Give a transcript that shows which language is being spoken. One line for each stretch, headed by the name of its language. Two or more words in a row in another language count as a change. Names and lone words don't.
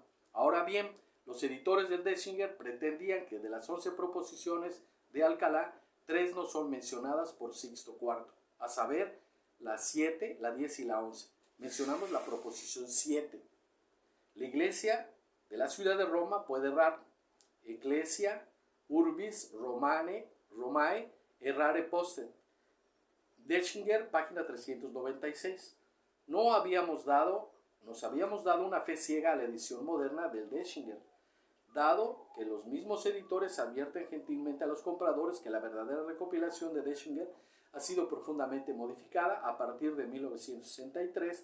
Spanish: Ahora bien, los editores del Dessinger pretendían que de las 11 proposiciones de Alcalá, 3 no son mencionadas por Sixto IV, a saber, la 7, la 10 y la 11. Mencionamos la proposición 7. La Iglesia de la ciudad de Roma puede errar.
Latin: Ecclesia Urbis Romae errare postet.
Spanish: Dessinger, página 396. Nos habíamos dado una fe ciega a la edición moderna del Dessinger, dado que los mismos editores advierten gentilmente a los compradores que la verdadera recopilación de Dessinger ha sido profundamente modificada a partir de 1963.